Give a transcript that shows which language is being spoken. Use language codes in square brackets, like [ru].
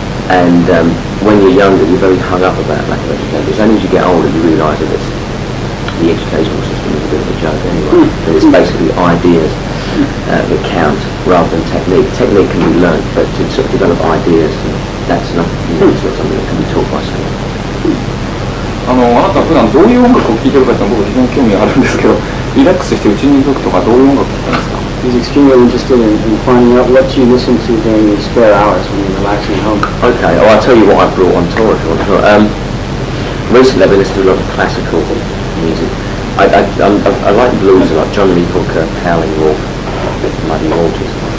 [en] And when you're younger, you're very hung up about lack of education. As soon as you get older, you realise that the educational system is a bit of a joke anyway. That it's basically ideas that count rather than technique. Technique can be learned, but to sort of develop ideas, that's not, it's not something that can be taught by someone. [ja] あなた普段どういう音楽を聴いてるかって僕非常に興味があるんですけど、リラックスしてうちにいる時とかどういう音楽を聴いてますか？ [en] He's extremely interested in finding out what you listen to during your spare hours when you're relaxing at home. Okay, well I'll tell you what I brought on tour if you want to. Recently I've been listening to a lot of classical music. I like blues a lot, John Lee Hooker, Howling Wolf, Muddy Waters.